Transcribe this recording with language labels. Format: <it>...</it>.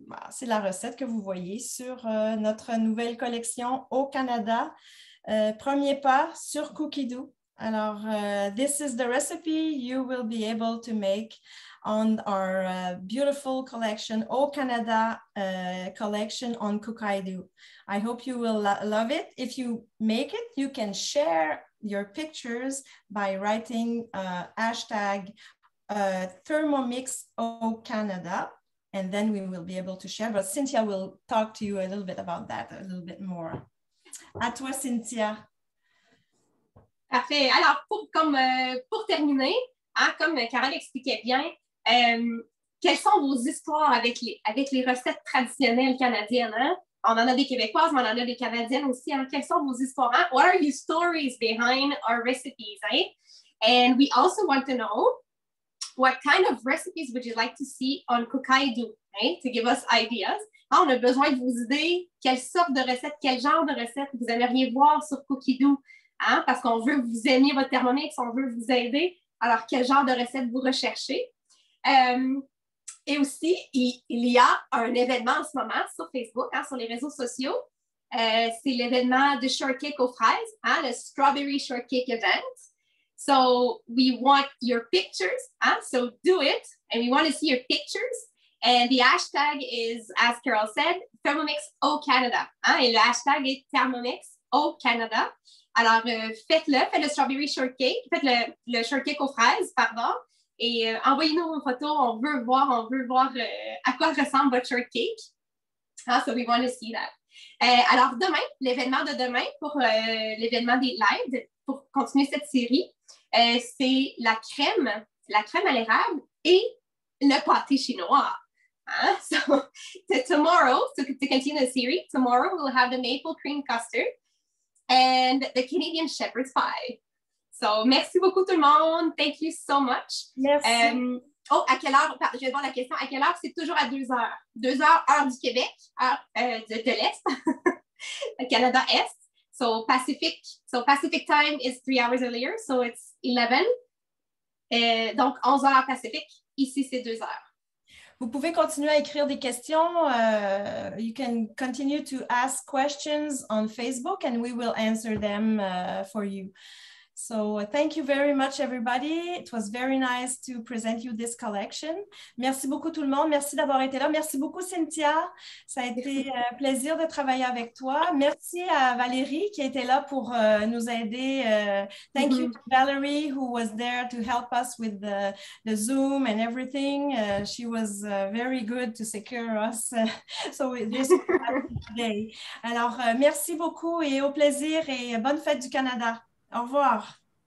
<fr>C'est la recette que vous voyez sur notre nouvelle collection au Canada. Premier pas sur Cookie Dough.</fr> <en>Alors, this is the recipe you will be able to make on our beautiful collection, Au Canada collection on Cookie Dough. I hope you will love it. If you make it, you can share your pictures by writing hashtag Thermomix Au Canada, and then we will be able to share. But Cynthia will talk to you a little bit about that, a little bit more.</en> <fr>À toi, Cynthia. Parfait. Alors, pour terminer, hein, comme Carole expliquait bien, quelles sont vos histoires avec les recettes traditionnelles canadiennes? Hein? On en a des Québécoises, mais on en a des Canadiennes aussi. Hein? Quelles sont vos histoires? Hein?</fr> <en>What are your stories behind our recipes? Right? And we also want to know what kind of recipes would you like to see on Cookie Dough, right? To give us ideas.</en> <fr>On a besoin de vos idées. Quelle sorte de recettes, quel genre de recettes vous aimeriez voir sur Cookie Dough? Hein? Parce qu'on veut que vous aimiez votre Thermomix, on veut vous aider. Alors, quel genre de recettes vous recherchez? Et aussi, il y a un événement en ce moment sur Facebook, hein, sur les réseaux sociaux. C'est l'événement de shortcake aux fraises, hein, le Strawberry Shortcake Event.</fr> <en>So we want your pictures, huh? So do it, and we want to see your pictures. And the hashtag is, as Carol said, Thermomix Au Canada.</en> <fr>Hein? Et le hashtag est Thermomix Au Canada. Alors, faites le Strawberry Shortcake, faites le shortcake aux fraises, pardon, et envoyez-nous vos photos. On veut voir à quoi ressemble votre shortcake. Hein?</fr> <en>So we want to see that.</en> <fr>Alors, demain, l'événement de demain, pour l'événement des lives, pour continuer cette série, c'est la crème à l'érable et le pâté chinois. Hein?</fr> <en>So, tomorrow, to continue the series, tomorrow we'll have the maple cream custard and the Canadian shepherd's pie.</en> <fr>So, merci beaucoup tout le monde.</fr> <en>Thank you so much.</en> <fr>Merci. À quelle heure, je vais voir la question, à quelle heure? C'est toujours à 2 heures. 2 heures, heure du Québec, heure de l'Est, le Canada Est.</fr> <en>So Pacific time is 3 hours earlier, so it's 11.</en> <fr>Donc, 11 heures Pacifique. Ici, c'est 2 heures. Vous pouvez continuer à écrire des questions.</fr> <en>You can continue to ask questions on Facebook and we will answer them for you. So thank you very much, everybody. It was very nice to present you this collection.</en> <fr>Merci beaucoup tout le monde. Merci d'avoir été là. Merci beaucoup, Cynthia. Ça a été un plaisir de travailler avec toi. Merci à Valérie qui était là pour nous aider.</fr> <en>Thank you to Valerie who was there to help us with the Zoom and everything. She was very good to secure us. So this today.</en> <fr>Alors, merci beaucoup et au plaisir et bonne fête du Canada. Au revoir.</fr>